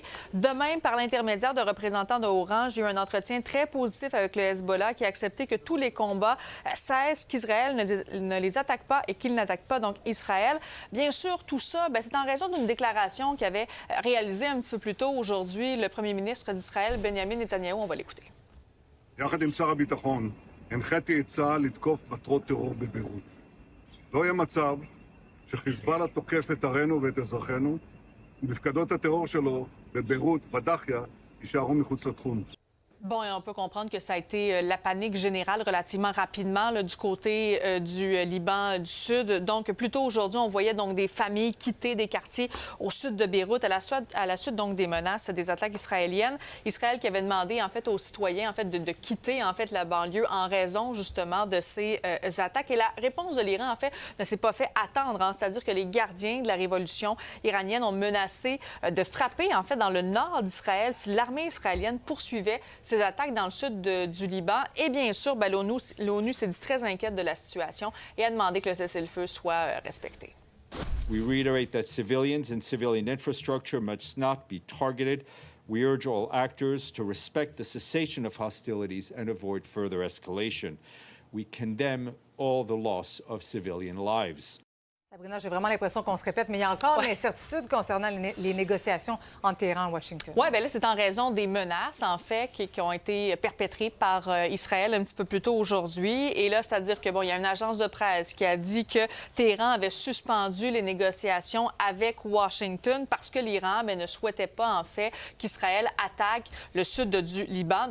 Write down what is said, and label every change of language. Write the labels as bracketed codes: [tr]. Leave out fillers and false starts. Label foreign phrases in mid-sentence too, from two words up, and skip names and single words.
[fr] De même, par l'intermédiaire de représentants de haut rang, j'ai eu un entretien très positif avec le Hezbollah qui a accepté que tous les combats cessent, qu'Israël ne les attaque pas et qu'il n'attaque pas donc Israël. Bien sûr, tout ça, c'est en raison d'une déclaration qu'avait réalisée un petit peu plus tôt aujourd'hui le premier ministre d'Israël, Benjamin Netanyahou. On va l'écouter. [he] יחד עם שר הביטחון, הנחיתי את צה"ל לתקוף מטרות טרור בביירות. לא יהיה מצב שחיזבאללה תוקף את ערינו ואת אזרחינו, ומפקדות הטרור שלו בביירות, בדאחיה, יישארו מחוץ לתחום. [fr] Bon, et on peut comprendre que ça a été la panique générale relativement rapidement là, du côté du Liban du Sud. Donc, plus tôt aujourd'hui, on voyait donc des familles quitter des quartiers au sud de Beyrouth à la suite donc des menaces, des attaques israéliennes. Israël qui avait demandé en fait aux citoyens en fait de quitter en fait la banlieue en raison justement de ces attaques. Et la réponse de l'Iran en fait ne s'est pas fait attendre. C'est-à-dire que les gardiens de la révolution iranienne ont menacé de frapper en fait dans le nord d'Israël si l'armée israélienne poursuivait ces attaques dans le sud du Liban. Et bien sûr, l'ONU s'est dit très inquiète de la situation et a demandé que le cessez-le-feu soit respecté. [en] We reiterate that civilians and civilian infrastructure must not be targeted. We urge all actors to respect the cessation of hostilities and avoid further escalation. We condemn all the loss of civilian lives. [fr] Sabrina, j'ai vraiment l'impression qu'on se répète, mais il y a encore l'incertitude concernant les négociations entre Téhéran et Washington. Oui, bien là, c'est en raison des menaces, en fait, qui ont été perpétrées par Israël un petit peu plus tôt aujourd'hui. Et là, c'est-à-dire que, bon, il y a une agence de presse qui a dit que Téhéran avait suspendu les négociations avec Washington parce que l'Iran ne souhaitait pas, en fait, qu'Israël attaque le sud du Liban.